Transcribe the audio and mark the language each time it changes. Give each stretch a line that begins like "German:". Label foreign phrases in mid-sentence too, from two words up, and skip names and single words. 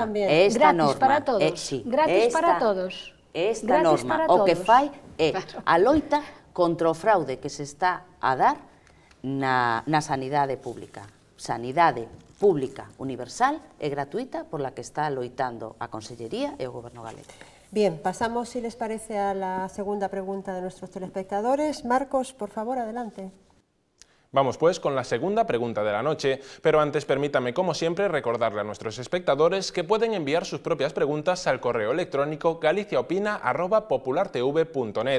Galician: gratis para todos. Gratis para todos. Esta norma, o que fai é a loita contra o fraude que se está a dar na sanidade pública. Sanidade pública, universal e gratuita
Spanish: por la que
Galician: está loitando a Consellería e o Goberno galego.
Spanish: Bien, pasamos, si les parece, a la segunda pregunta de nuestros telespectadores. Marcos, por favor, adelante. Vamos pues con la segunda pregunta de la noche, pero antes permítame como siempre recordarle a nuestros espectadores que pueden enviar sus propias preguntas al correo electrónico galiciaopina@populartv.net.